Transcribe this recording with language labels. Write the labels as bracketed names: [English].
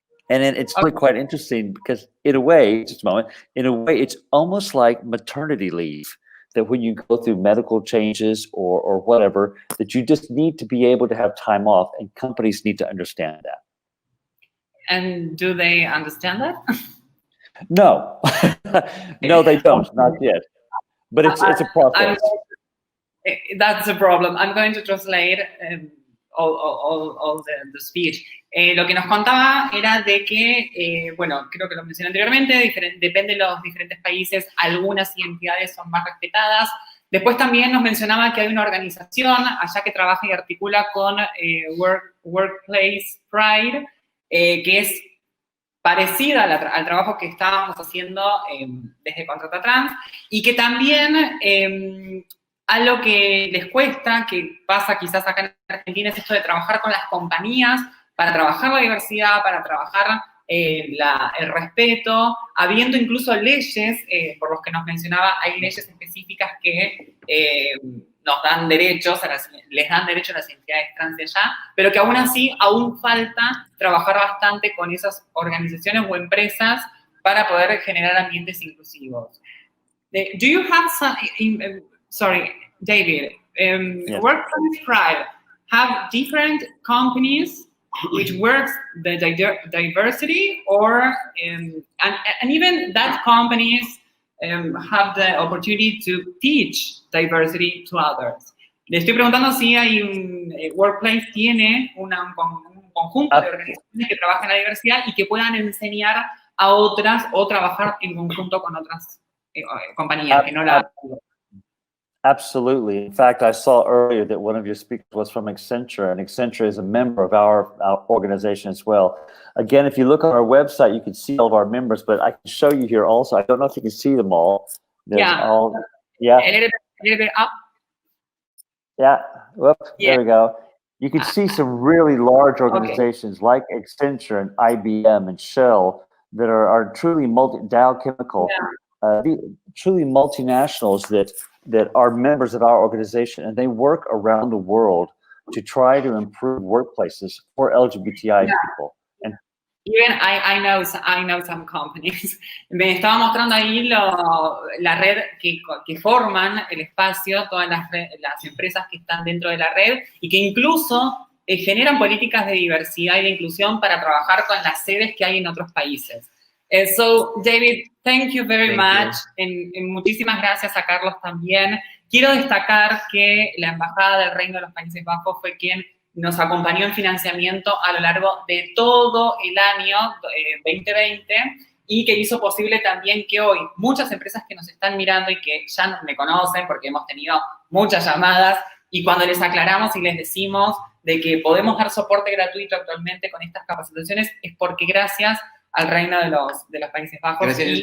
[English] And then it's really quite interesting because in a way, just a moment, in a way, it's almost like maternity leave, that when you go through medical changes or whatever, that you just need to be able to have time off, and companies need to understand that. And do they understand that? No, no, they don't, not yet. But it's a process. That's a problem. I'm going to translate all the speech. [Spanish] Lo que nos contaba era de que, bueno, creo que lo mencioné anteriormente, depende de los diferentes países, algunas entidades son más respetadas. Después también nos mencionaba que hay una organización allá que trabaja y articula con Workplace Pride, que es parecida al trabajo que estábamos haciendo desde Contrata Trans, y que también algo que les cuesta, que pasa quizás acá en Argentina, es esto de trabajar con las compañías para trabajar la diversidad, para trabajar el respeto, habiendo incluso leyes, por los que nos mencionaba, hay leyes específicas que nos dan derechos, les dan derecho a las entidades trans de allá, pero que aún así aún falta trabajar bastante con esas organizaciones o empresas para poder generar ambientes inclusivos. [English] Do you have some, sorry, David, Yes. Workplace Pride have different companies which works the diversity, or and even that companies have the opportunity to teach diversity to others. [Spanish] Le estoy preguntando si hay un Workplace tiene un conjunto de organizaciones que trabajan la diversidad y que puedan enseñar a otras o trabajar en conjunto con otras compañías que no la. [English] Absolutely. In fact, I saw earlier that one of your speakers was from Accenture, and Accenture is a member of our organization as well. Again, if you look on our website, you can see all of our members, but I can show you here also. I don't know if you can see them all. There's all, A little bit up. Yeah. Whoop, there we go. You can see some really large organizations like Accenture and IBM and Shell that are truly Dow Chemical, truly multinationals that are members of our organization, and they work around the world to try to improve workplaces for LGBTI people. And even I know some companies. [Spanish] Me estaba mostrando ahí la red que forman el espacio, todas las empresas que están dentro de la red y que incluso generan políticas de diversidad y de inclusión para trabajar con las sedes que hay en otros países. [English] So, David, thank you very much. [Spanish] Muchísimas gracias a Carlos también. Quiero destacar que la Embajada del Reino de los Países Bajos fue quien nos acompañó en financiamiento a lo largo de todo el año 2020 y que hizo posible también que hoy muchas empresas que nos están mirando y que ya me conocen porque hemos tenido muchas llamadas, y cuando les aclaramos y les decimos de que podemos dar soporte gratuito actualmente con estas capacitaciones es porque gracias al Reino de los Países Bajos.